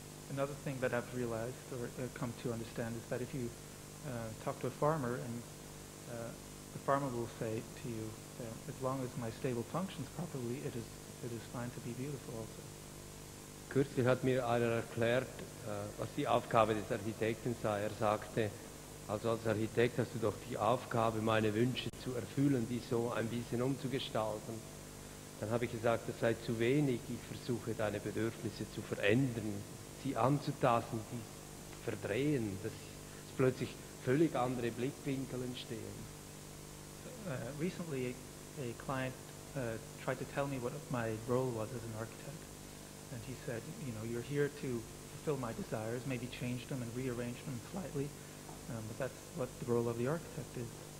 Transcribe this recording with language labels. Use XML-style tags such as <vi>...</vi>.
<en>Another thing that I've realized or come to understand is that if you talk to a farmer and the farmer will say to you, as long as my stable functions properly, it is fine to be beautiful also.</en> <de>Kürzlich hat mir einer erklärt, was die Aufgabe des Architekten sei. Er sagte, also als Architekt hast du doch die Aufgabe, meine Wünsche zu erfüllen, die so ein bisschen umzugestalten. Dann habe ich gesagt, das sei zu wenig. Ich versuche, deine Bedürfnisse zu verändern, sie anzutasten, die verdrehen, dass plötzlich völlig andere Blickwinkel entstehen.</de> <en>Recently, a client tried to tell me what my role was as an architect. And he said, you know, you're here to fulfill my desires, maybe change them and rearrange them slightly, but that's what the role of the architect is.</en>